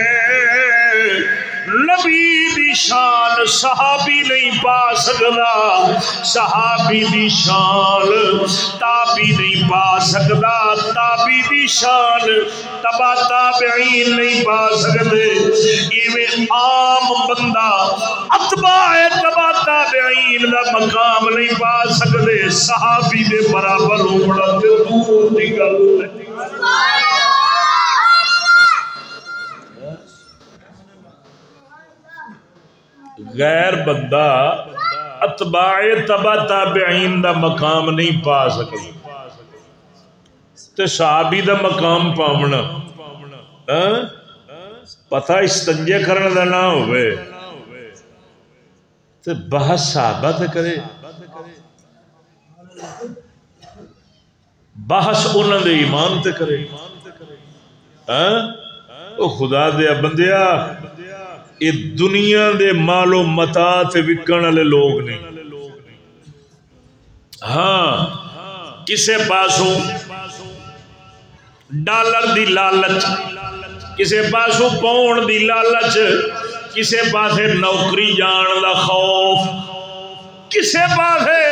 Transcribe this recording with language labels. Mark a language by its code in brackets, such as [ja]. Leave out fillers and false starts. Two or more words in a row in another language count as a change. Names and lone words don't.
[pa] نبی دی شان صحابی نہیں پا سکدا صحابی دی شان تابی نہیں پا سکدا تابی دی شان تبا تابعین نہیں پا سکدے ایویں عام بندہ اتباع تبا تابعین دا مقام نہیں پا سکدے صحابی دے برابر ہونا تے دور دی گل ہے غیر بندہ اتباع تبا تابعین دا مقام نہیں پا سکتا تے صحابی دا مقام پاونا پتہ استنجے کرنے دا نہ ہوئے تے بحث صحابہ تے کرے بحث انہاں دے ایمان تے کرے او خدا دے بندیا یہ دنیا دے مال و متا تے وکن والے لوگ نہیں ہاں کسے پاسوں ڈالر دی لالچ کسے پاسوں پاؤنڈ دی لالچ کسے پاسے نوکری جان دا خوف کسے پاسے